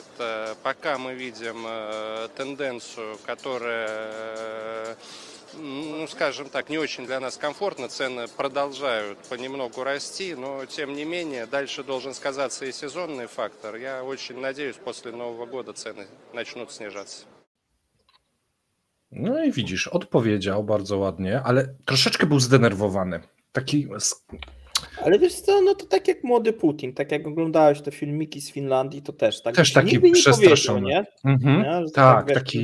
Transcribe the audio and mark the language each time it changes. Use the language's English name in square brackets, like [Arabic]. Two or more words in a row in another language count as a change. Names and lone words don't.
[Russian] Пока мы видим тенденцию, которая, скажем так, не очень для нас комфортно, цены продолжают понемногу расти, но тем не менее дальше должен сказаться и сезонный фактор. Я очень надеюсь, после Нового года цены начнут снижаться. [Polish] No i widzisz, odpowiedział bardzo ładnie, ale troszeczkę był zdenerwowany. Taki... Ale wiesz co, no to tak jak młody Putin, tak jak oglądałeś te filmiki z Finlandii, to też tak. Też taki nigdy nie przestraszony. powiedział, nie? Mhm. Że Tak, wiesz, taki...